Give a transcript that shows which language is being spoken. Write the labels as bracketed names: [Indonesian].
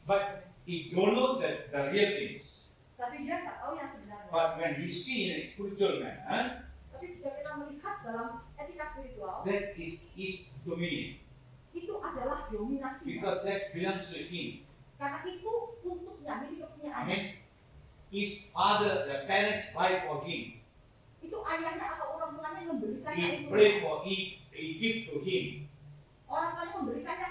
[English] But he don't know the real things. [Indonesian] Tapi dia tak tahu yang sebenarnya. [English] But when he see in a spiritual man, [Indonesian] Tapi jika kita melihat dalam etika spiritual, [English] that is his dominion, [Indonesian] itu adalah dominasi. [English] because that belongs to him. [Indonesian] Karena itu untuknya, miliknya Anda. Amin. [English] His father, the parents buy for him. [Indonesian] Itu ayahnya atau orang tuanya yang memberikannya [English] He [Indonesian] untuknya. [English] pray for he give to him. [Indonesian] Orang tuanya memberikannya